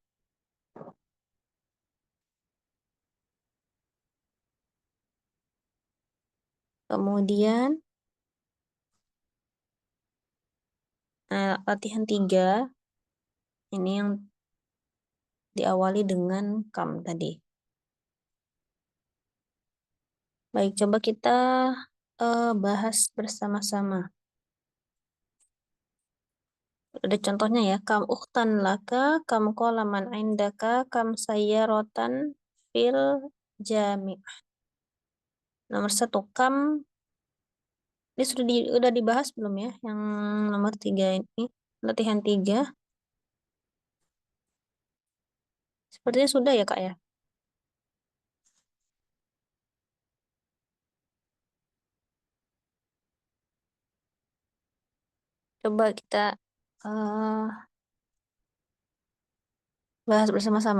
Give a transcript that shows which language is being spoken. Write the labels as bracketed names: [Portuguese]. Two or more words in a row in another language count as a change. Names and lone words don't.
[Indonesian] Kemudian latihan 3 ini yang diawali dengan kam tadi. Baik, coba kita bahas bersama-sama. Ada contohnya ya, [Arabic] كم أختاً لك، كم قلماً عندك، كم سيارةً في الجامع'. [Indonesian] Nomor 1, kam, ini sudah dibahas belum ya, yang nomor 3 ini, latihan 3. Sepertinya sudah ya Kak ya. Coba kita eh, bahas bersama-sama.